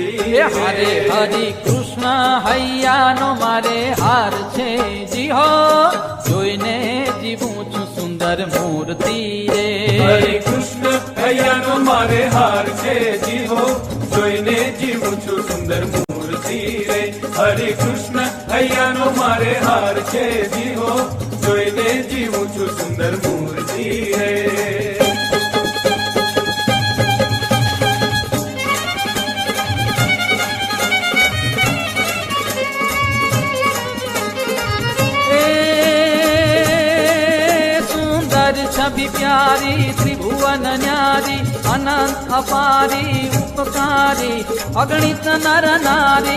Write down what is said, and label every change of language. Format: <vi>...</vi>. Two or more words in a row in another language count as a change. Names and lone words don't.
<gu>એ હારે હરિ કૃષ્ણ હૈયાનો મારે હાર છે જી હો જોઈને જીવું છું સુંદર મૂર્તિ રે હરિ કૃષ્ણ હૈયાનો મારે હાર છે જી હો જોઈને જીવું છું સુંદર મૂર્તિ રે હરિ કૃષ્ણ હૈયાનો મારે હાર છે જી હો જોઈને જીવું છું સુંદર મૂર્તિ રે</gu> <hi>छवि प्यारी त्रिभुवन न्यारी अनंत अपारी उपकारी अगणित नर नारी</hi>